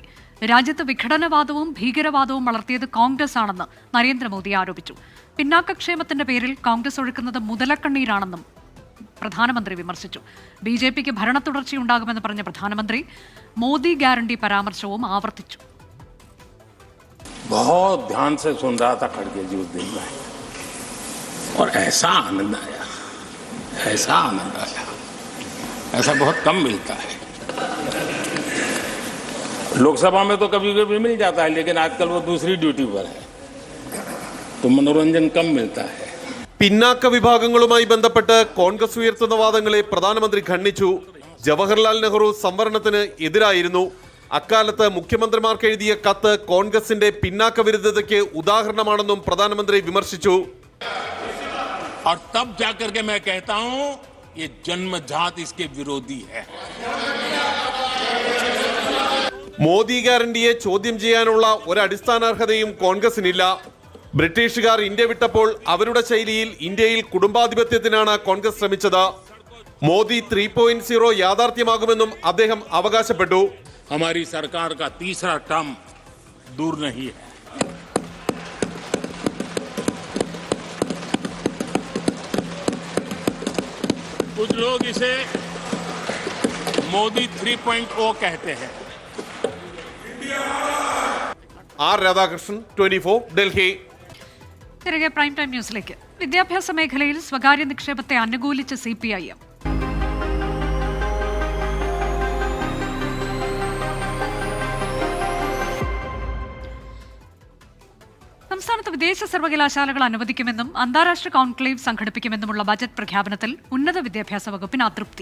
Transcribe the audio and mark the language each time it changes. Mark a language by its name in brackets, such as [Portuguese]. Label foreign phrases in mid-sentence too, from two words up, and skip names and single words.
[Malayalam] രാജ്യത്ത് വിഘടനവാദവും ഭീകരവാദവും വളർത്തിയത് കോൺഗ്രസ് ആണെന്ന് നരേന്ദ്രമോദി ആരോപിച്ചു. പിന്നാക്കക്ഷേമത്തിന്റെ പേരിൽ കോൺഗ്രസ് ഒഴുക്കുന്നത് മുതലക്കണ്ണീരാണെന്നും പ്രധാനമന്ത്രി വിമർശിച്ചു. BJPക്ക് ഭരണ തുടർച്ചയുണ്ടാകുമെന്ന് പറഞ്ഞ പ്രധാനമന്ത്രി മോദി ഗ്യാരണ്ടി പരാമർശവും ആവർത്തിച്ചു. [Hindi] बहुत ध्यान से सुन रहा था खड़गे जी उस दिन में और ऐसा आनंद आया, ऐसा बहुत कम मिलता है. लोकसभा में तो कभी कभी मिल जाता है, लेकिन आजकल वो दूसरी ड्यूटी पर है, तो मनोरंजन कम मिलता है. [Malayalam] പിന്നാക്ക വിഭാഗങ്ങളുമായി ബന്ധപ്പെട്ട് കോൺഗ്രസ് ഉയർത്തുന്ന വാദങ്ങളെ പ്രധാനമന്ത്രി ഖണ്ഡിച്ചു. ജവഹർലാൽ നെഹ്റു സംവരണത്തിന് എതിരായിരുന്നു. അക്കാലത്ത് മുഖ്യമന്ത്രിമാർക്ക് എഴുതിയ കത്ത് കോൺഗ്രസിന്റെ പിന്നാക്ക വിരുദ്ധതയ്ക്ക് ഉദാഹരണമാണെന്നും പ്രധാനമന്ത്രി വിമർശിച്ചു. [Hindi] और तब जाकर के मैं कहता हूं ये जन्मजात इसके विरोधी है. [Malayalam] മോദി ഗ്യാരണ്ടിയെ ചോദ്യം ചെയ്യാനുള്ള ഒരടിസ്ഥാനാർഹതയും കോൺഗ്രസിനില്ല. ബ്രിട്ടീഷുകാർ ഇന്ത്യ വിട്ടപ്പോൾ അവരുടെ ശൈലിയിൽ ഇന്ത്യയിൽ കുടുംബാധിപത്യത്തിനാണ് കോൺഗ്രസ് ശ്രമിച്ചത്. മോദി 3.0 യാഥാർത്ഥ്യമാകുമെന്നും അദ്ദേഹം അവകാശപ്പെട്ടു. [Hindi] हमारी सरकार का तीसरा टर्म दूर नहीं है. कुछ लोग इसे मोदी 3.0 कहते हैं. [Malayalam] ആർ രാധാകൃഷ്ണൻ, 24, ഡൽഹി. തിരികെ [English] prime time [Malayalam] ന്യൂസിലേക്ക്. വിദ്യാഭ്യാസ മേഖലയിൽ സ്വകാര്യ നിക്ഷേപത്തെ അനുകൂലിച്ച് CPIM. സംസ്ഥാനത്ത് വിദേശ സർവകലാശാലകൾ അനുവദിക്കുമെന്നും അന്താരാഷ്ട്ര കോൺക്ലേവ് സംഘടിപ്പിക്കുമെന്നുമുള്ള ബജറ്റ് പ്രഖ്യാപനത്തിൽ ഉന്നത വിദ്യാഭ്യാസ വകുപ്പിന് അതൃപ്തി.